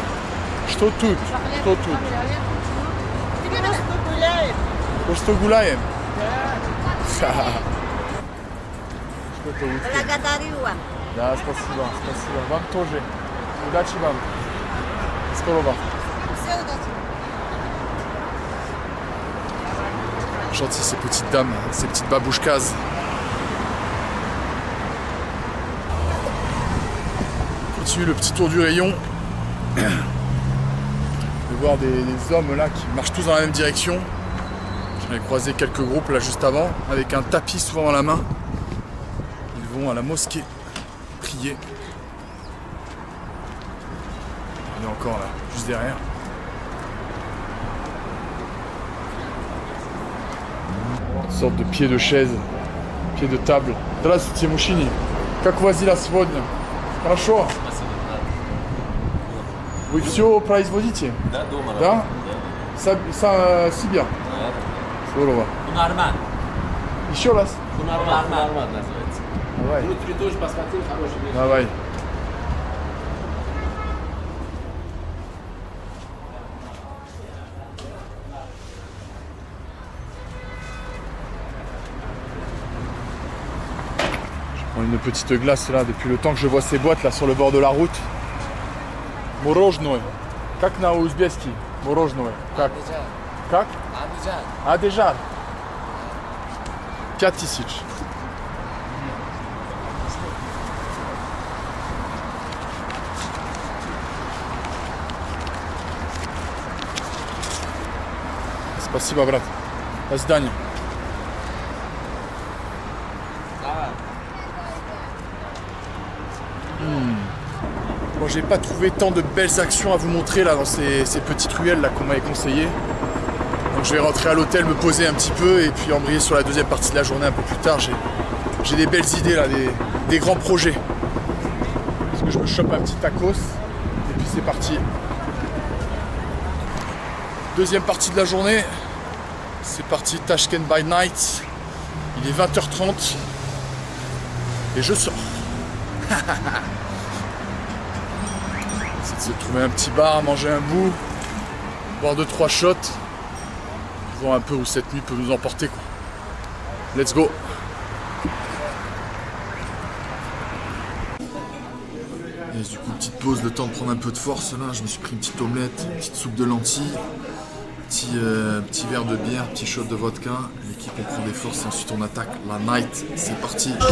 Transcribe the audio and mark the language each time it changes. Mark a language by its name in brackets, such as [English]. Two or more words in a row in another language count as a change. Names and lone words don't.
[Russian] Что тут? Что тут? Просто гуляем. Что-то вот. Благодарю вам. Да, спасибо, спасибо. Вам тоже. Удачи вам. Скорого. Все удачи. [French] Gentil ces petites dames, ces petites babouchkas. Continue le petit tour du rayon. De voir des hommes là qui marchent tous dans la même direction. J'en ai croisé quelques groupes là juste avant, avec un tapis souvent dans la main. Ils vont à la mosquée prier. Il est encore là, juste derrière. Une sorte de pied de chaise, pied de table. [Russian] Здравствуйте, мужчины. Как у вас дела сегодня? Хорошо? Вы все производите? Да, дома Да? работаю. Себя? Здорово. Бунарман. Еще раз? Бунарман называется. Давай. Внутри тоже посмотрел, хороший вещь. Давай. [French] Une petite glace là depuis le temps que je vois ces boîtes là sur le bord de la route. [Russian] Мороженое. Как на узбекский? Мороженое. Как? Как? Адежар. 5000. Спасибо, брат. До свидания. [French] Bon, j'ai pas trouvé tant de belles actions à vous montrer là dans ces petites ruelles là qu'on m'avait conseillé. Donc je vais rentrer à l'hôtel, me poser un petit peu et puis embrayer sur la deuxième partie de la journée un peu plus tard. J'ai des belles idées là, des grands projets. Parce que je me chope un petit tacos et puis c'est parti. Deuxième partie de la journée, c'est parti Tashkent [English] by night. [French] Il est 20h30 et je sors. C'est de se trouver un petit bar, manger un bout, boire 2-3 shots, voir un peu où cette nuit peut nous emporter quoi. [English] Let's go. [French] Et du coup petite pause, le temps de prendre un peu de force là, je me suis pris une petite omelette, une petite soupe de lentilles, petit verre de bière, petit shot de vodka, l'équipe on prend des forces et ensuite on attaque la night, c'est parti.